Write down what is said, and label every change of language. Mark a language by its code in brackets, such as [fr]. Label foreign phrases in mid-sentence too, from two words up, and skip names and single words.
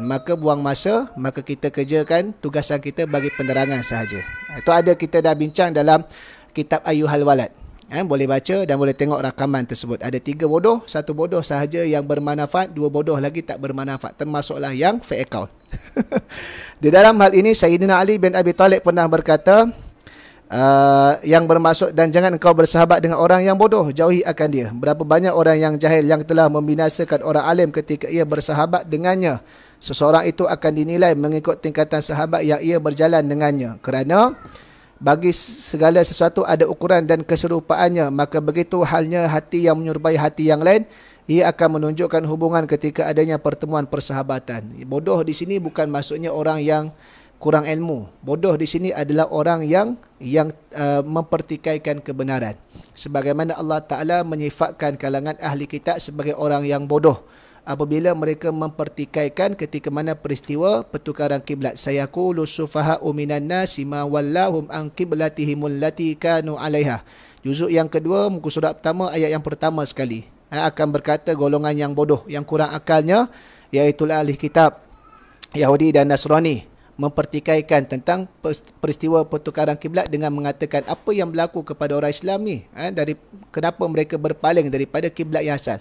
[ms] Maka buang masa, maka kita kerjakan tugasan kita bagi penerangan sahaja. Itu ada, kita dah bincang dalam kitab Ayyuhal Walad. Boleh baca dan boleh tengok rakaman tersebut. Ada 3 bodoh, 1 bodoh sahaja yang bermanfaat, 2 bodoh lagi tak bermanfaat. Termasuklah yang [en] fake account. [ms] Di dalam hal ini Sayyidina Ali bin Abi Talib pernah berkata, yang bermaksud, dan jangan engkau bersahabat dengan orang yang bodoh, jauhi akan dia. Berapa banyak orang yang jahil yang telah membinasakan orang alim ketika ia bersahabat dengannya. Seseorang itu akan dinilai mengikut tingkatan sahabat yang ia berjalan dengannya. Kerana bagi segala sesuatu ada ukuran dan keserupaannya, maka begitu halnya hati yang menyerupai hati yang lain, ia akan menunjukkan hubungan ketika adanya pertemuan persahabatan. Bodoh di sini bukan maksudnya orang yang kurang ilmu. Bodoh di sini adalah orang yang mempertikaikan kebenaran. Sebagaimana Allah Ta'ala menyifatkan kalangan ahli kitab sebagai orang yang bodoh apabila mereka mempertikaikan ketika mana peristiwa pertukaran kiblat. [ar] سيقول السفهاء من الناس ما ولاهم عن قبلتهم التي كانوا عليها. [ms] Juzuk yang kedua, muka surat pertama, ayat yang pertama sekali. Akan berkata golongan yang bodoh, yang kurang akalnya, iaitu ahli kitab Yahudi dan Nasrani, mempertikaikan tentang peristiwa pertukaran kiblat dengan mengatakan apa yang berlaku kepada orang Islam ni, kenapa mereka berpaling daripada kiblat yang asal.